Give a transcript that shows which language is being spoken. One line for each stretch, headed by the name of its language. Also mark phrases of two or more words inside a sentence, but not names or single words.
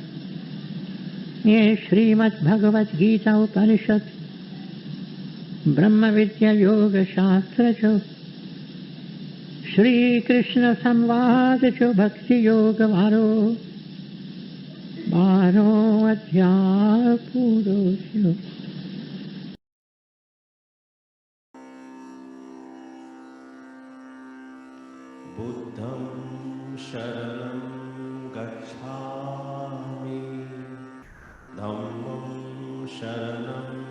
Gujarati: યે શ્રીમદ્ ભગવત ગીતા ઉપનિષદ બ્રહ્મ વિદ્યા યોગ શાસ્ત્ર જો શ્રી કૃષ્ણ સંવાદ જો ભક્તિ યોગ વારો 12 અધ્યાય પૂરો થયો।
Pali: बुद्धं शरणं गच्छामि धम्मं शरणं